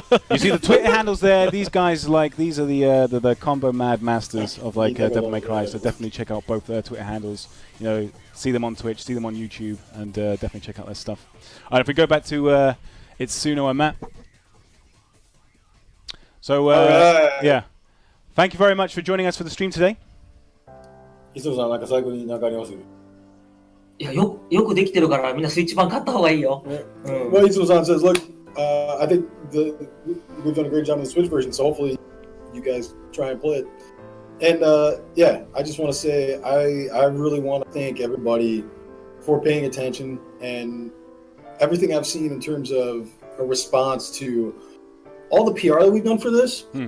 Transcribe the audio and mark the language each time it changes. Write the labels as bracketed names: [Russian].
[English] You see the Twitter handles there. These guys these are the combo mad masters of Devil May Cry. So definitely check out both their Twitter handles. You know, see them on Twitch, see them on YouTube, and definitely check out their stuff. All right, if we go back to it's Suno and Matt. So yeah, thank you very much for joining us for the stream today. [Japanese] 磯野さん、なんか最後に何かあります？いや、よくできてるからみんなスイッチ版買った方がいいよ。 [English] Well, Itsuno-san says, look, I think we've done a great job on the Switch version, so hopefully you guys try and play it. And yeah, I just want to say I really want to thank everybody for paying attention and everything I've seen in terms of a response to all the PR that we've done for this.